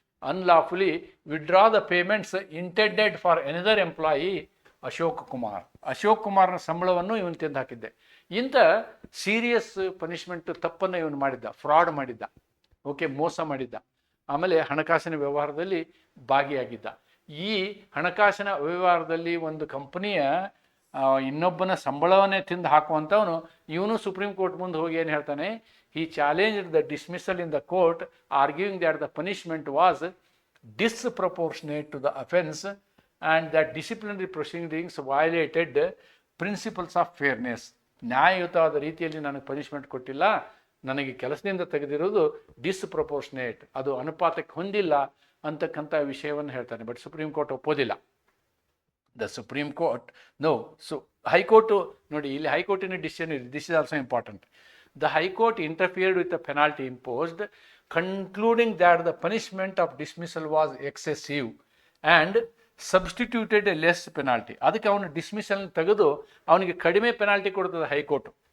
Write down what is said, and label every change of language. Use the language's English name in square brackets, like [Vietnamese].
[English] unlawfully withdraw the payments intended for another employee Ashok ಕುಮಾರ್ನ [Kannada] ಸಂಬಳವನ್ನು ಇವನು ತಿಂದು ಹಾಕಿದ್ದೆ. ಇಂಥ ಸೀರಿಯಸ್ ಪನಿಷ್ಮೆಂಟ್ ತಪ್ಪನ್ನು ಇವನು ಮಾಡಿದ್ದ, ಫ್ರಾಡ್ ಮಾಡಿದ್ದ, ಮೋಸ ಮಾಡಿದ್ದ. ಆಮೇಲೆ ಹಣಕಾಸಿನ ವ್ಯವಹಾರದಲ್ಲಿ ಭಾಗಿಯಾಗಿದ್ದ. ಈ ಹಣಕಾಸಿನ ವ್ಯವಹಾರದಲ್ಲಿ ಒಂದು ಕಂಪನಿಯ ಇನ್ನೊಬ್ಬನ ಸಂಬಳವನ್ನೇ ತಿಂದು ಹಾಕುವಂಥವನು ಇವನು ಸುಪ್ರೀಂ ಕೋರ್ಟ್ ಮುಂದೆ ಹೋಗಿ ಏನು ಹೇಳ್ತಾನೆ, [English] he challenged the dismissal in the court, arguing that the punishment was disproportionate to the offense and that disciplinary proceedings violated principles of fairness. [Kannada] ನ್ಯಾಯಯುತವಾದ ರೀತಿಯಲ್ಲಿ ನನಗೆ ಪನಿಷ್ಮೆಂಟ್ ಕೊಟ್ಟಿಲ್ಲ, ನನಗೆ ಕೆಲಸದಿಂದ ತೆಗೆದಿರೋದು ಡಿಸ್ಪ್ರಪೋರ್ಷನೇಟ್, ಅದು ಅನುಪಾತಕ್ಕೆ ಹೊಂದಿಲ್ಲ ಅಂತಕ್ಕಂಥ ವಿಷಯವನ್ನು ಹೇಳ್ತಾನೆ. ಬಟ್ ಸುಪ್ರೀಂ ಕೋರ್ಟ್ ಒಪ್ಪೋದಿಲ್ಲ. ದ ಸುಪ್ರೀಂ ಕೋರ್ಟ್ ಹೈಕೋರ್ಟು ನೋಡಿ, ಇಲ್ಲಿ ಹೈಕೋರ್ಟಿನ ಡಿಸಿಷನ್ ಇದೆ. [English] This is also important. The High Court interfered with the penalty imposed, concluding that the punishment of dismissal was excessive and substituted a less penalty. [Kannada] ಅದಕ್ಕೆ ಅವನು dismissal ತೆಗೆದು ಅವನಿಗೆ ಕಡಿಮೆ penalty ಕೊಡ್ತದೆ high court.